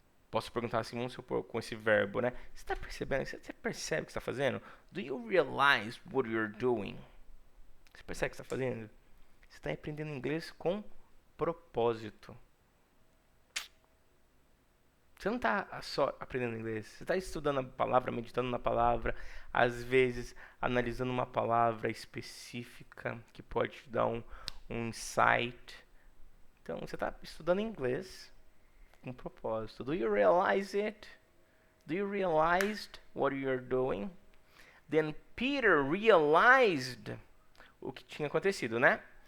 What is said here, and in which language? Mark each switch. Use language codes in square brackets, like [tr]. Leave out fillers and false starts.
[pt] Posso perguntar assim, vamos supor, com esse verbo, né? Você está percebendo? Você percebe o que está fazendo? [en] Do you realize what you're doing? [pt] Você percebe o que está fazendo? Você está aprendendo inglês com propósito. Você não está só aprendendo inglês. Você está estudando a palavra, meditando na palavra, às vezes analisando uma palavra específica que pode te dar um insight. Então, você está estudando inglês com propósito. [en] Do you realize it? Do you realize what you're doing? Then Peter realized [pt] o que tinha acontecido, né?